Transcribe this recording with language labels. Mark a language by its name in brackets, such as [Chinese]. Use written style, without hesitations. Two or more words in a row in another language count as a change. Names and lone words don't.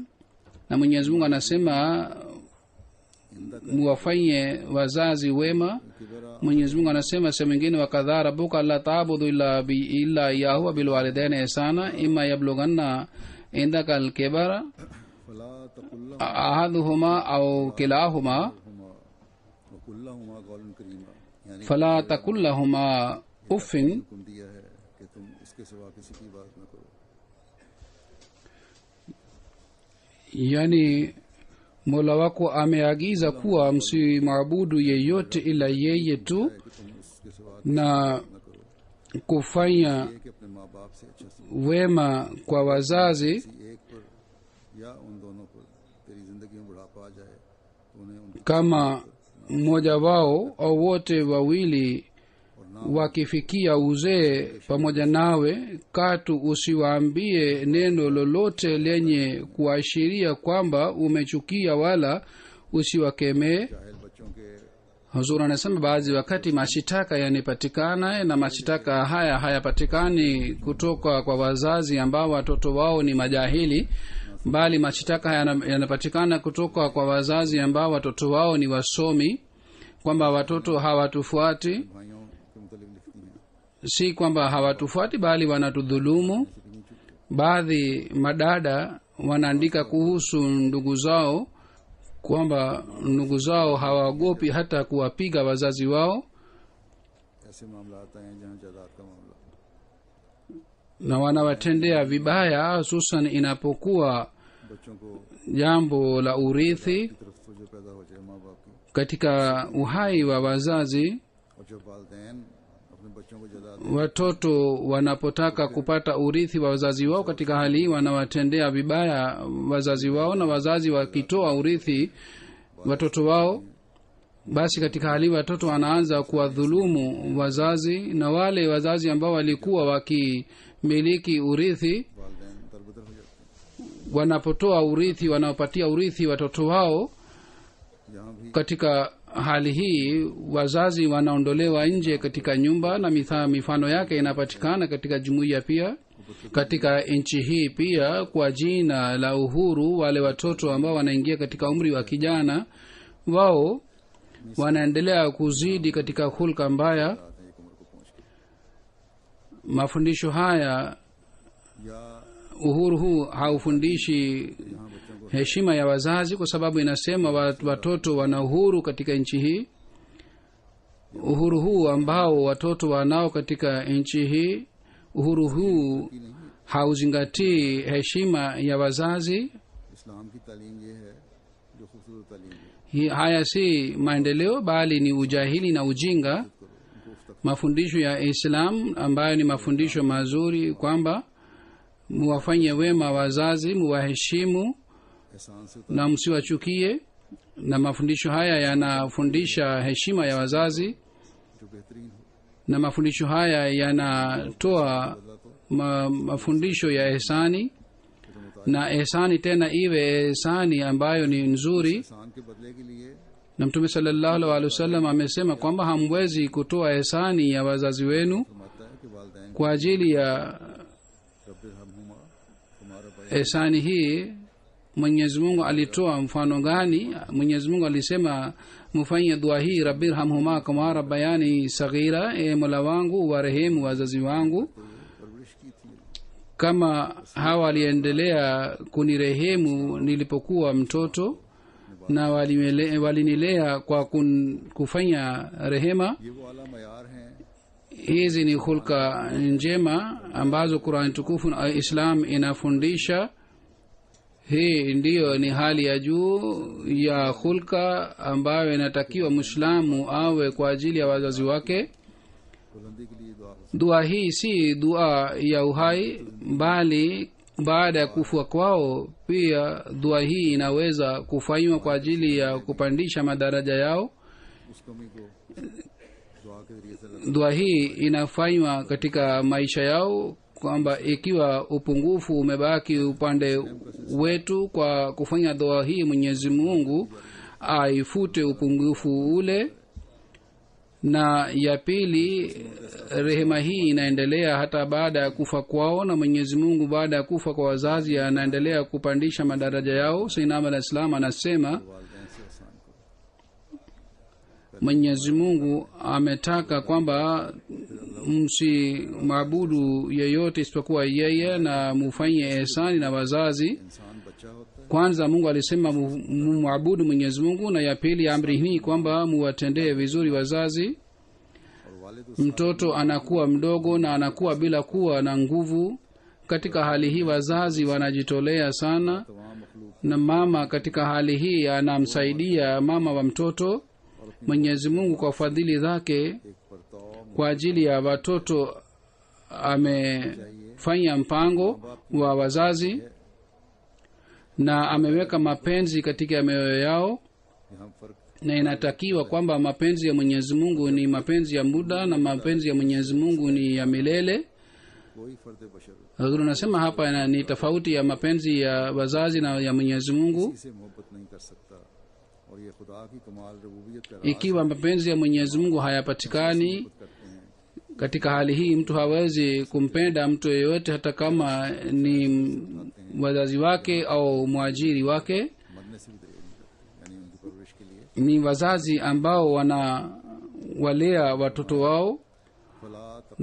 [Swahili] Na Mwenyezi Mungu anasema muwafanye wazazi wema. Mwenyezi Mungu anasema sehemu nyingine, [Arabic] وقضى ربك ألا تعبدوا إلا إياه وبالوالدين إحسانا إما يبلغن عندك الكبر فلا تقل لهما أحدهما أو كلاهما وقل لهما قولا كريما، يعني فلا تقل لهما أف. [Urdu] حکم دیا ہے کہ تم اس کے سوا کسی کی بات نہ کرو. [Swahili] Yani Mola wako ameagiza kuwa msimwabudu yeyote ila yeye tu, [Urdu] کہ تم اس کے سوا [Swahili] na [Urdu] نہ کرو. [Swahili] kufanya [Urdu] یہ کہ اپنے ماں باپ سے اچھا سے [Swahili] wema kwa wazazi, [Urdu] کسی ایک پر یا ان دونوں پر تیری زندگی میں بڑھاپا آ جائے تو انہیں ان کی [Swahili] kama mmoja wao au wote wawili wakifikia uzee pamoja nawe, katu usiwaambie neno lolote lenye kuashiria kwamba umechukia, wala usiwakemee. [Urdu] جاہل بچوں کے [Swahili] Huzur anasema baadhi wakati mashitaka yanapatikana, na mashitaka haya hayapatikani kutoka kwa wazazi ambao watoto wao ni majahili, bali mashitaka yanapatikana kutoka kwa wazazi ambao watoto wao ni wasomi, kwamba watoto hawatufuati, [Urdu] بھائیوں کے متعلق لکھتی ہیں [Swahili] si kwamba hawatufuati bali wanatudhulumu. Baadhi madada wanaandika kuhusu ndugu zao kwamba ndugu zao hawaogopi hata kuwapiga wazazi wao, [Urdu] ایسے معاملہ آتے ہیں جہاں جائیداد کا معاملہ [Swahili] na wanawatendea vibaya, hususan inapokuwa [Urdu] بچوں کو [Swahili] jambo la urithi [Urdu] کی طرف تو جو پیدا ہو جائے ماں باپ کی, [Swahili] katika uhai wa wazazi. [Urdu] اور جب والدین اپنے بچوں کو جائیداد [Swahili] Watoto wanapotaka kupata urithi wa wazazi wao, katika hali hii wanawatendea vibaya wazazi wao, na wazazi wakitoa urithi watoto wao, basi katika hali hii watoto wanaanza kuwadhulumu wazazi, na wale wazazi ambao walikuwa wakimiliki urithi [Urdu] والدین دربدر ہو جاتے ہیں. [Swahili] wanapotoa urithi, wanaopatia urithi watoto wao, [Urdu] یہاں بھی [Swahili] katika hali hii wazazi wanaondolewa nje katika nyumba, na mifano yake inapatikana katika jumuiya pia katika nchi hii pia. Kwa jina la uhuru, wale watoto ambao wanaingia katika umri wa kijana, wao wanaendelea kuzidi katika hulka mbaya. [Urdu] آتے ہیں ایک عمر کو پہنچ کے, [Swahili] Mafundisho haya, [Urdu] یا [Swahili] uhuru huu haufundishi [Urdu] یہاں بچوں کو [Swahili] heshima ya wazazi, kwa sababu inasema watoto wana uhuru katika nchi hii. Uhuru huu ambao watoto wanao katika nchi hii, uhuru huu hauzingatii heshima ya wazazi. [Urdu] اسلام کی تعلیم یہ ہے جو خوبصورت تعلیم ہے, [Swahili] Haya si maendeleo bali ni ujahili na ujinga. [Urdu] ان کو اس تک [Swahili] Mafundisho ya Islam ambayo ni mafundisho mazuri, kwamba muwafanye wema wazazi, muwaheshimu [Urdu] احسان سے [Swahili] na msiwachukie, na mafundisho haya yanafundisha heshima ya wazazi, [Urdu] جو بہترین ہو, [Swahili] na mafundisho haya yanatoa mafundisho ya ihsani, na ihsani tena iwe ihsani ambayo ni nzuri. [Urdu] احسان کے بدلے کے لیے [Swahili] Na Mtume [Arabic] صلى الله عليه وسلم [Swahili] amesema kwamba hamwezi kutoa ihsani ya wazazi wenu [Urdu] فرماتا ہے کہ والدین [Swahili] kwa ajili ya [Urdu] ربارحمہما تمہارا بھائی [Swahili] ihsani hii. Mwenyezi Mungu alitoa mfano gani? Mwenyezi Mungu alisema mufanye dua hii, [Arabic] ربي ارحمهما كما ربياني صغيرا, [Swahili] e Mola wangu warehemu wazazi wangu [Urdu] پرورش کی تھی, [Swahili] kama hawa waliendelea kunirehemu nilipokuwa mtoto, na walinilea kwa kufanya rehema. [Urdu] یہ وہ اعلیٰ معیار ہیں [Swahili] Hizi ni hulka njema ambazo Qur'an tukufu na Islam inafundisha. Hii ndiyo ni hali ya juu ya hulka ambayo inatakiwa Muislamu awe kwa ajili ya wazazi wake. [Urdu] بلندی کے لیے دعا ہو, [Swahili] Dua hii si dua ya uhai, bali baada ya kufa kwao pia dua hii inaweza kufanywa kwa ajili ya kupandisha madaraja yao. [Urdu] اس کمی کو دعا کے ذریعے سے [Swahili] Dua hii inafanywa katika maisha yao, kwamba ikiwa upungufu umebaki upande wetu, kwa kufanya dua hii Mwenyezi Mungu aifute upungufu ule. Na ya pili, rehema hii inaendelea hata baada ya kufa kwao, na Mwenyezi Mungu baada ya kufa kwa wazazi anaendelea kupandisha madaraja yao. Sayyidina al-Islam anasema [Urdu] والدین سے احسان کرو, [Swahili] Mwenyezi Mungu ametaka kwamba msimwabudu yeyote isipokuwa yeye, na mufanye ihsani na wazazi. [Urdu] انسان بچہ ہوتا ہے [Swahili] Kwanza Mungu alisema mumwabudu Mwenyezi Mungu, na ya pili amri hii kwamba muwatendee vizuri wazazi. [Urdu] اور والد اس [Swahili] Mtoto anakuwa mdogo na anakuwa bila kuwa na nguvu. Katika hali hii wazazi wanajitolea sana, [Urdu] تمام مخلوق [Swahili] na mama katika hali hii anamsaidia mama wa mtoto. Mwenyezi Mungu kwa fadhili zake [Urdu] ایک پرتو [Swahili] kwa ajili ya watoto amefanya mpango wa wazazi, na ameweka mapenzi katika mioyo yao, [Urdu] یہاں فرق [Swahili] na inatakiwa kwamba mapenzi ya Mwenyezi Mungu ni mapenzi ya muda na mapenzi ya Mwenyezi Mungu ni ya milele. [Urdu] کوئی فرد بشر [Swahili] Hazur nasema hapa ni tofauti ya mapenzi ya wazazi na ya Mwenyezi Mungu. [Urdu] کسی سے محبت نہیں کر سکتا، اور یہ خدا کی کمال ربوبیت کا راز [Swahili] Ikiwa mapenzi ya Mwenyezi Mungu hayapatikani, [Urdu] کرتے ہیں [Swahili] katika hali hii mtu hawezi kumpenda mtu yeyote hata kama ni wazazi wake au mwajiri wake. [Urdu] مرنے سے بھی تیار نہیں کرتے، یعنی ان کی پرورش کے لیے [Swahili] Ni wazazi ambao wanawalea watoto wao [Arabic] فلا تق